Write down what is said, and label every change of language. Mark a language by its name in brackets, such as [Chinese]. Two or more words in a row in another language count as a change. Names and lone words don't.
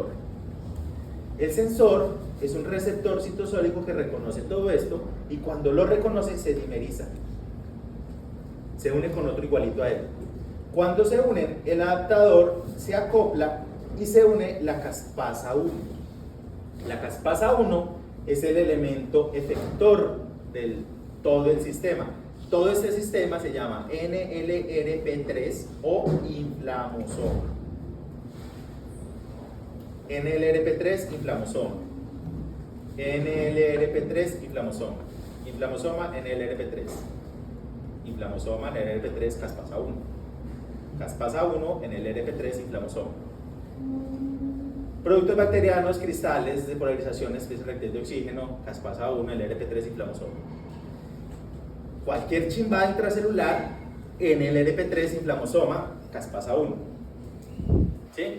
[Spanish] El sensor es un receptor citosólico que reconoce todo esto y cuando lo reconoce se dimeriza, se une con otro igualito a él. Cuando se unen, el adaptador se acopla y se une la caspasa 1. La caspasa 1 es el elemento efector de todo el sistema. Todo este sistema se llama NLRP3 o inflamosoma. NLRP3 inflamosoma. NLRP3 inflamosoma. Inflamosoma NLRP3. Inflamosoma NLRP3 caspasa 1. Caspasa 1 NLRP3 inflamosoma. Productos bacterianos, cristales de polarización, especies reactivas de oxígeno, caspasa 1, el RP3 inflamosoma. Cualquier chimbada intracelular en el RP3 inflamosoma, caspasa 1. ¿Sí?